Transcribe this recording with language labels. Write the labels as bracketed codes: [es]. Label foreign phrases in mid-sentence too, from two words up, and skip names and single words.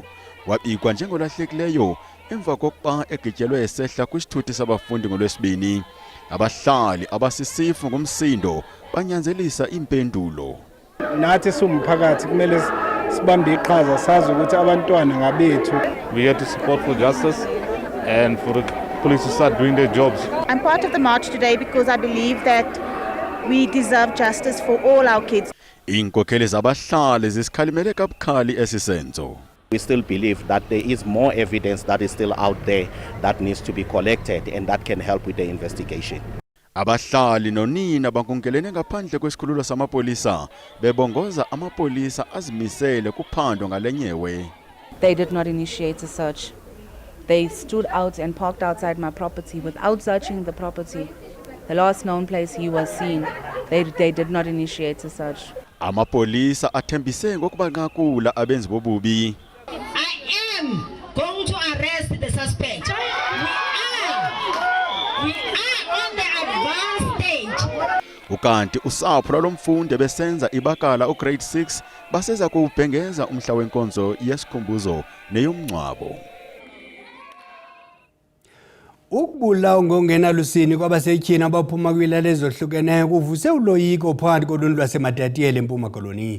[xh] Wabikwa njengolahlekileyo emva kokuba egityelwe esehla kwisithuthi sabafundi ngoLwesibini. Abahlali abasisifu ngomsindo banyanzelisa impendulo. [zu] Nathi sumphakathi kumele sibambe iqhaza sazi ukuthi abantwana ngabethu. [en] We have to support for justice and for the police to start doing their jobs. I'm part of the march today because I believe that we deserve justice for all our kids. [xh] Inkokheli zabahlali zisikhalimele kabukhali esisenzo. [en] We still believe that there is more evidence that is still out there that needs to be collected and that can help with the investigation. [xh] Abahlali nonina bankonkelene ngaphandle kwesikhululo samapolisa bebongoza amapolisa azimisele kuphando ngalenyewe. [en] They did not initiate a search. They stood out and parked outside my property without searching the property. The last known place he was seen, they did not initiate a search. [xh] Amapolisa athembise ngokubanqakula abenzi bobubi. [en] I am going to arrest the suspect. We are on the advanced stage. [xh] Ukanti usapho lwalomfundi besenza ibakala ugrade 6 baseza kuubhengeza umhla wenkonzo yesikhumbuzo neyomncwabo. Ukubulawa ngongenalusini kwabasetyhini abaphuma kwiilali ezohlukeneyo kuvuse uloyiko phakathi koluntu lwaseMatatiyeli eMpuma Koloni.